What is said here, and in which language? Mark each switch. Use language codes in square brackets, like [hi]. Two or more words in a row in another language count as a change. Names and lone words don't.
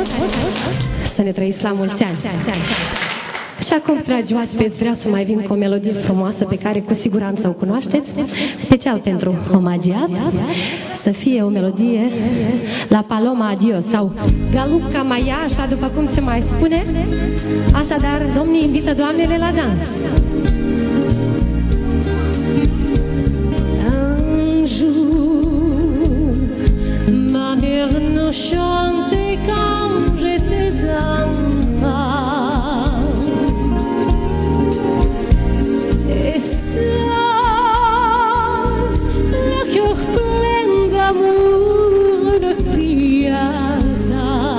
[ro] Să ne trăiți la mulți ani! Și acum, dragi oaspeți, vreau să mai vin cu o melodie frumoasă pe care cu siguranță o cunoașteți, special pentru omagiat, să fie o melodie la Paloma Adios sau Galuca Maia, așa după cum se mai spune. Așadar, domnii invită doamnele la dans. [fr] Un jour, ma mère nous chantait quand j'étais enfant. Et ça, le cœur plein d'amour de fiata.